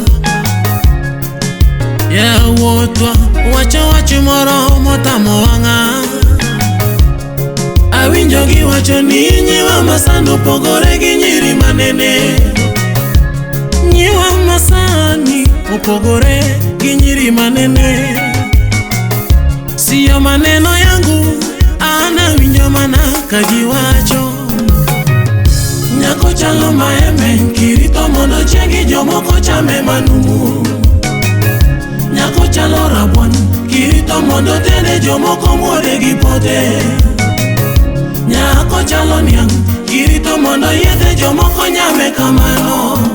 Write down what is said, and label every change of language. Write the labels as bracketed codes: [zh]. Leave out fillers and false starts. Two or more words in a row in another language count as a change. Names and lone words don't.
[luo] Ya wotwa wacho wach moro motamo wanga. Awinjo gi wacho ni nyiwa masando pogore gi nyiri manene. Nyiwa masani upogore gi nyiri manene. [sw] Siyo maneno yangu ana [luo] winjo mana kagiwacho. Nyako chalo maembe kirito mondo chiegi jomoko chame manumu. Nyako chalo rabuon kirito mondo tede jomoko muode gi pote. Nyako chalo niang kirito mondo yedhe jomoko nyame kamano.